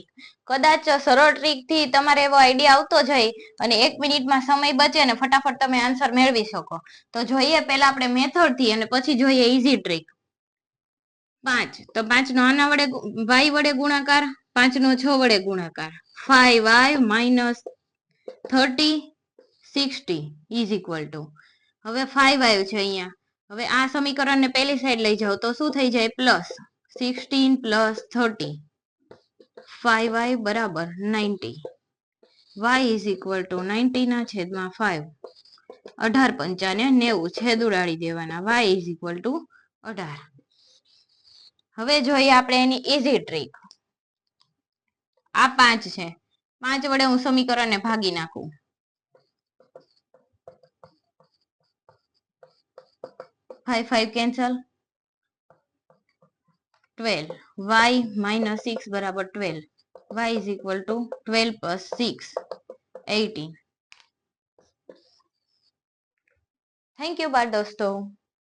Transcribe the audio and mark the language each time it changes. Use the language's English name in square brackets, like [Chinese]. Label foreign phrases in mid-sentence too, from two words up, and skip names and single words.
[Gujarati] કદાચ સરળ ટ્રીક થી તમારે એવો આઈડિયા આવતો જાય અને 1 મિનિટમાં સમય બચે ને ફટાફટ તમે આન્સર મેળવી શકો. તો જોઈએ પહેલા આપણે મેથડ થી અને પછી જોઈએ [English] easy trick. [Gujarati] 5 તો 5 નો આના વડે y વડે ગુણાકાર, 5 નો 6 વડે ગુણાકાર, [English] 5y minus 30 60 is equal to, [Gujarati] હવે 5 આવ્યું છે અહીંયા. હવે આ સમીકરણને પેલી સાઈડ લઈ જાઓ તો શું થઈ જાય? પ્લસ 16 plus 30, 5y બરાબર 90, [English] y is equal to [Gujarati] 90 ના છેદમાં 5, 18 પંચાને 90, છેદ ઉડાડી દેવાના, [English] y is equal to [Gujarati] 18. હવે જોઈએ આપણે એની [English] easy trick. [Gujarati] આ 5 છે, 5 વડે હું સમીકરણને ભાગી નાખું. 5 5 કેન્સલ, 12, [English] y minus 6 [Gujarati] બરાબર 12, [English] y is equal to 12 plus 6, [Gujarati] 18. [English] thank you [Gujarati] બાળ દોસ્તો.